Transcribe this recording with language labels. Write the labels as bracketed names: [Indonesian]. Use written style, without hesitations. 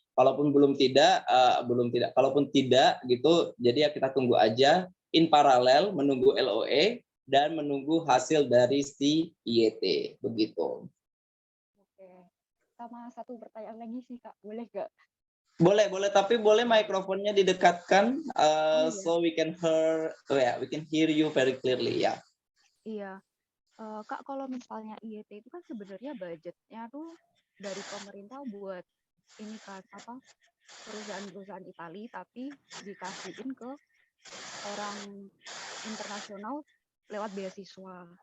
[Indonesian] Kalaupun kalaupun tidak gitu, jadi ya kita tunggu aja in paralel menunggu LOA dan menunggu hasil dari si IET, begitu. Oke, sama satu pertanyaan lagi sih Kak, boleh nggak? Boleh, tapi boleh mikrofonnya didekatkan Oh iya, [English] so we can hear you very clearly ya. [Indonesian] iya. Kak, kalau misalnya IET itu kan sebenarnya budgetnya tuh dari pemerintah buat ini kan apa perusahaan-perusahaan Itali, tapi dikasihin ke orang internasional lewat beasiswa.